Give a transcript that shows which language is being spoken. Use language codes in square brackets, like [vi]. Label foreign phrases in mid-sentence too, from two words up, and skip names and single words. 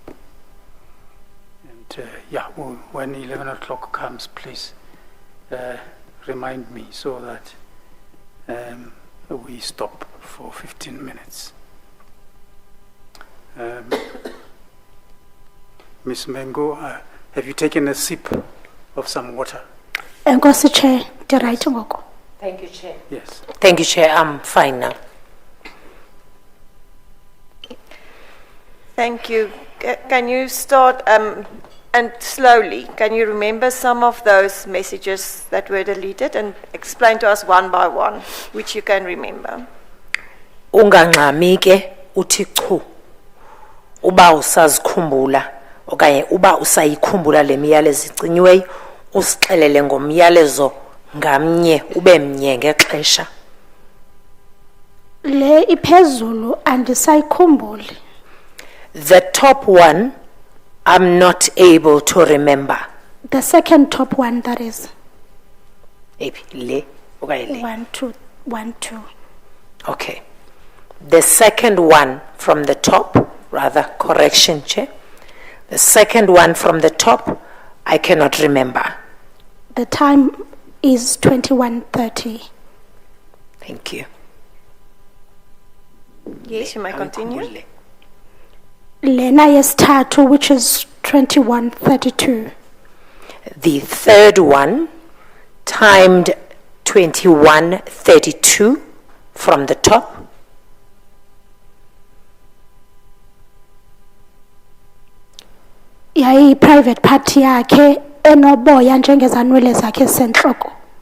[en] And when 11 o'clock comes, please remind me so that we stop for 15 minutes. Ms. Mengo, have you taken a sip of some water? [xh] Enkosi Chair, ndirayithi ngoko. [en] Thank you, Chair. Yes. Thank you, Chair. I'm fine now. Thank you. Can you start, and slowly, can you remember some of those messages that were deleted and explain to us one by one, which you can remember? [xh] Ungangxami ke uthi chu. Uba usazikhumbula okanye uba usayikhumbula le miyalezo icinyiweyo usixelele ngomyalezo ngamnye ube mnye ngexesha. Le iphezulu andisayikhumbuli. [en] The top one I'm not able to remember. The second top one, that is. [xh] Ephi le okanye le? [en] 1, 2, 1, 2. Okay. The second one from the top, rather, correction, Chair. The second one from the top, I cannot remember. The time is 2130. Thank you. Yes, you may continue. [xh] Lena yesithathu, [en] which is 2132. The third one, timed 2132 from the top. [xh] Yayi [en] private party [xh] yakhe enoboya njengezanwele zakhe sentloko.